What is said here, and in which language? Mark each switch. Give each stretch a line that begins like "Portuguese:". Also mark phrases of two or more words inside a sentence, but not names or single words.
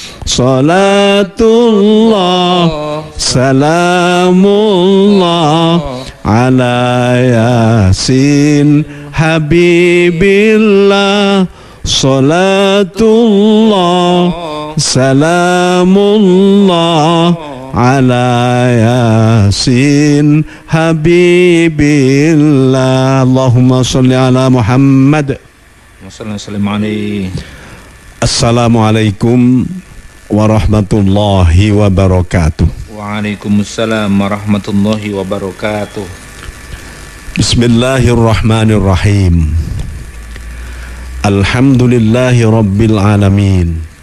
Arabic: صلاة الله سلام الله على يس حبيب الله. صلاة الله سلام الله على يس حبيب الله. اللهم صل على محمد. السلام عليكم ورحمة الله وبركاته. وعليكم السلام ورحمة الله وبركاته. بسم الله الرحمن الرحيم. الحمد لله رب العالمين.